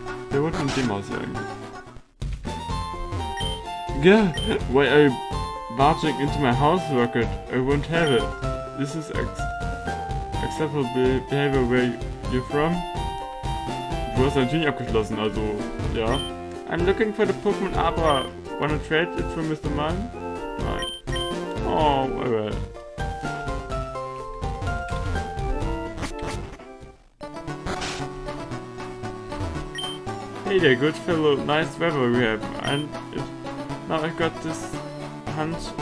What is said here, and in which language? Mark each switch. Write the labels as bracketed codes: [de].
[de] Der wohnt in dem Haus hier eigentlich. [en] Girl, why are you barging into my house, Rocket? I won't have it. This is acceptable behavior where you're from? [de] Du hast natürlich abgeschlossen, also, ja. [en] I'm looking for the Pokémon Abra. Wanna trade it for Mr. Mann? Nein. Oh, well. Hey there, good fellow. Nice weather we have. And now I got this hunch.